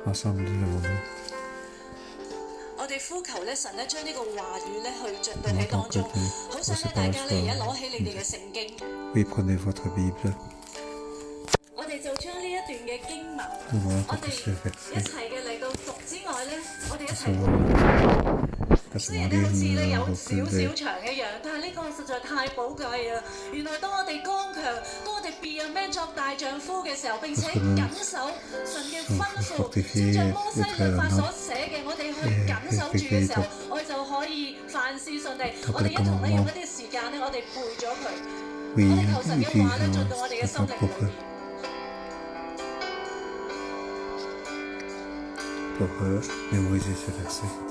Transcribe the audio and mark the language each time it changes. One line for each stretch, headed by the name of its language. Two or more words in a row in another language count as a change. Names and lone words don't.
Cantonese: 我哋呼求咧，神咧將呢個話語咧去進到喺當中，好想咧大家咧而家攞起你哋嘅聖經，我哋就將呢一段嘅經文，我哋一齊嘅嚟到讀之外咧，我哋一齊。雖然咧好似咧有少少長一樣，但係呢個實在太寶貴啊！原來當我哋剛強，當我哋
English: be a man
Cantonese: 作大丈夫嘅時候，並且緊守神嘅吩咐，照着摩西律法所寫嘅，我哋去緊守住嘅時候，我哋就可以凡事順利。我哋一同咧用一啲時間咧，我哋背咗佢，我哋求神嘅話咧進到我哋嘅心靈裏面。
French: Pour mémoriser ce verset.